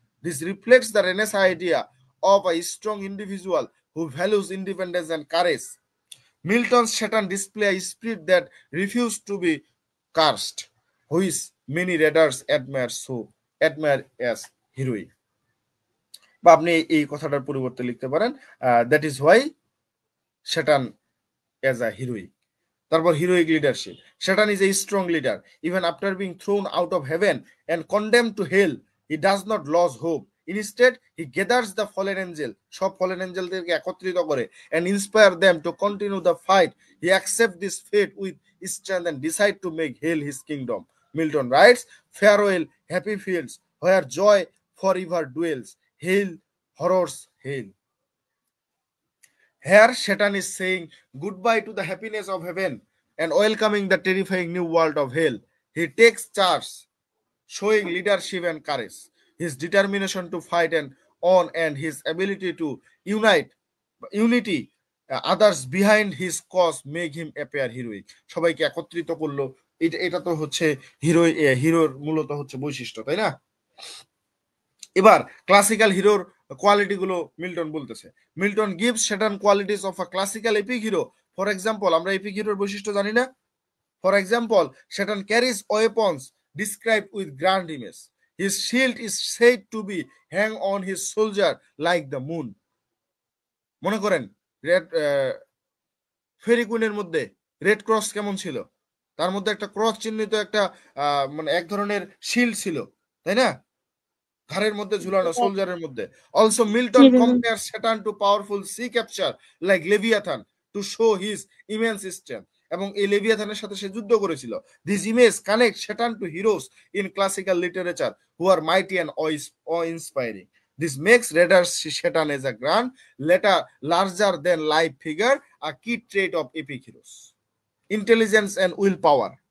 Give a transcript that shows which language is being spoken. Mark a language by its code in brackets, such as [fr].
[en] This reflects the Renaissance idea of a strong individual who values independence and courage. Milton's Satan displays a spirit that refused to be cursed, which many readers admire as heroic. [bn] বা আপনি এই কথাটার পরিবর্তে লিখতে পারেন [en] that is why Satan as a heroic. তারপর heroic leadership. Satan is a strong leader. Even after being thrown out of heaven and condemned to hell, he does not lose hope. Instead, he gathers the fallen angel, [bn] সব fallen angelদেরকে একত্রিত করে, [en] and inspire them to continue the fight. He accepts this fate with strength and decide to make hell his kingdom. Milton writes, farewell, happy fields, where joy forever dwells. Hail, horrors, hail. Here, Satan is saying goodbye to the happiness of heaven and welcoming the terrifying new world of hell. He takes charge, showing leadership and courage, his determination to fight and his ability to unity others behind his cause make him appear heroic. [bn] সবাইকে একত্রিত করলো, এটা তো হচ্ছে হিরোর মূলত হচ্ছে বৈশিষ্ট্য, তাই না? এবার ক্লাসিক্যাল হিরোর কোয়ালিটি গুলো মিল্টন বলতেছে। [en] Milton gives certain qualities of a classical epic hero. For example, [bn] আমরা এপিক হিরোর বৈশিষ্ট্য জানি না? [en] For example, Satan carries weapons described with grand image. His shield is said to be hang on his soldier like the moon. [bn] মনে করেন ফেরি কুইনের মধ্যে red cross কেমন ছিল? তার মধ্যে একটা ক্রস চিহ্নিত একটা মানে এক ধরনের শিল্ড ছিল, তাই না? ঘাড়ের মধ্যে ঝুলানো সোলজারের মধ্যে। [en] Also Milton compares Satan to powerful sea capture like Leviathan to show his immense strength. [bn] এবং এই লেভিয়াথানের সাথে সে যুদ্ধ করেছিল। [en] This image connects Satan to heroes in classical literature who are mighty and awe-inspiring. This makes readers see Satan as a grand, larger than life figure, a key trait of epic heroes. Intelligence and willpower.